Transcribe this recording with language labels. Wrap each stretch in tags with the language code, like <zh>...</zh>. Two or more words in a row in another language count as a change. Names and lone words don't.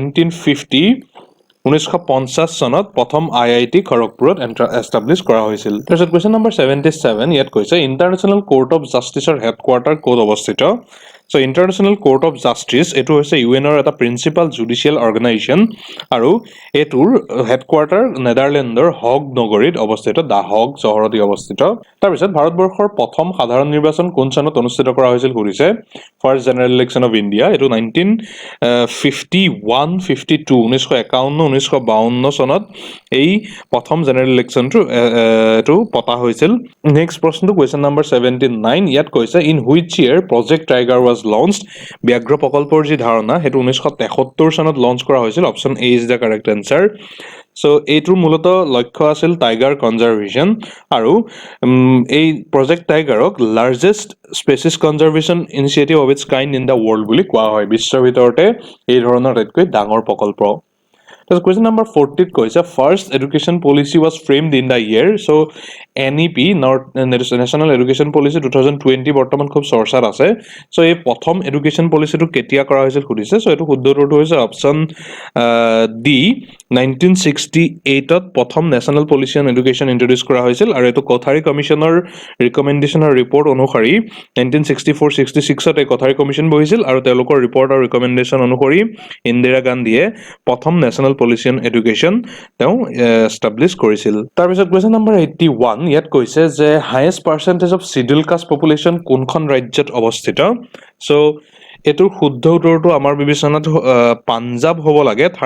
<as>1950 চনত প্ৰথম IIT খড়গপুৰত এষ্টাব্লিছ কৰা হৈছিল তাৰপিছত</as> <en>question number 77</en> <as>ইয়াত কৈছে</as> <en>International Court of Justice headquarters</en> <as>ক'ত অৱস্থিত</as> <en>So International Court of Justice</en> <as>এটো হৈছে ইউএনৰ এটা</as> <en>principal judicial organization</en> <as>আৰু এটোৰ হেডকোৱাৰ্টাৰ নেদাৰল্যান্ডৰ হগ নগৰীত অৱস্থিত দা হগ চহৰতে অৱস্থিত তাৰপিছত ভাৰতবৰ্ষৰ প্ৰথম সাধাৰণ নিৰ্বাচন কোন চনত অনুষ্ঠিত কৰা হৈছিল কৰিছে</as> <en>first general election of India</en> <as>এটো 1951-52 চনত এই প্ৰথম</as> <en>general election</en> <as>এটো পতা হৈছিল নেক্সট প্ৰশ্নটো</as> <en>question number 79</en> <as>ইয়াত কৈছে</as> <en>in which year Project Tiger was launched</en> <as>ব্যাঘ্ৰ প্ৰকল্পৰ যি ধাৰণা হেতু 1973 চনত লঞ্চ কৰা হৈছিল</as> <en>option A is the correct answer so</en> <as>এইটোৰ মূলত লক্ষ্য আছিল</as> <en>tiger conservation</en> <as>আৰু এই প্ৰজেক্ট টাইগাৰক</as> <en>largest species conservation initiative of its kind in the world</en> <as>বুলি কোৱা হয় বিশ্বৰ ভিতৰতে এই ধৰণৰ আটাইতকৈ ডাঙৰ প্ৰকল্প</as> <en>Question number 40</en> <as>কৈছে first</as> <en>education policy was framed in the year so NEP National Education Policy 2020</en> <as>বৰ্তমান খুব চৰ্চাত আছে সো এই প্ৰথম এডুকেশন পলিচিটো কেতিয়া কৰা হৈছিল খুদিছে সো এটো শুদ্ধ উত্তৰটো হৈছে</as> <en>option D</en> <as>1968 ত প্ৰথম</as> <en>National Policy on Education introduce</en> <as>কৰা হৈছিল আৰু এটো কোঠাৰী কমিশনৰ ৰিকমেন্ডেশন আৰু ৰিপৰ্ট অনুসৰি 1964-66 ত এই কোঠাৰী কমিশন বহিছিল আৰু তেওঁলোকৰ ৰিপৰ্ট আৰু ৰিকমেন্ডেশন অনুসৰি ইন্দিৰা গান্ধীয়ে প্ৰথম</as> <en>National Policy on Education</en> <as>তেওঁ এষ্টাব্লিছ কৰিছিল তাৰপিছত</as> <en>question number 81</en> <as>ইয়াত কৈছে যে</as> <en>highest percentage of Scheduled Caste population</en> <as>কোনখন ৰাজ্যত অৱস্থিত সো এটোৰ শুদ্ধ উত্তৰটো আমাৰ বিবেচনাত পাঞ্জাব হ'ব লাগে</as>